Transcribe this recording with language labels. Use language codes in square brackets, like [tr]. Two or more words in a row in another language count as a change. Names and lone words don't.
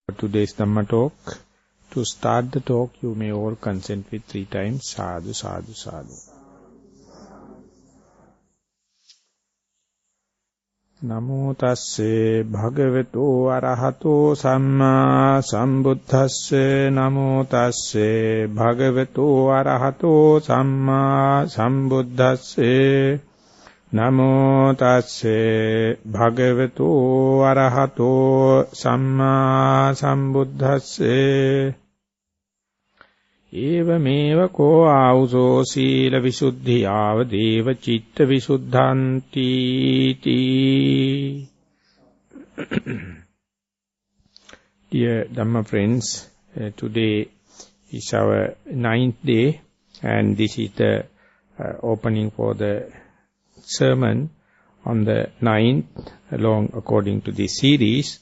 [en] today's Dhamma talk. To start the talk, you may all consent with 3 times. [pi] Sadhu, sadhu, sadhu. Namo tasse bhagavato arahato samma sambuddhasse. Namo tasse bhagavato arahato samma sambuddhasse. Namo tasse bhagavato arahato samma sambuddhasse. Evameva ko auso sila visuddhiyava deva citta visuddhanti ti. [en] Dear Dhamma friends, today is our 9th day, and this is the opening for the sermon on the 9th, along according to this series.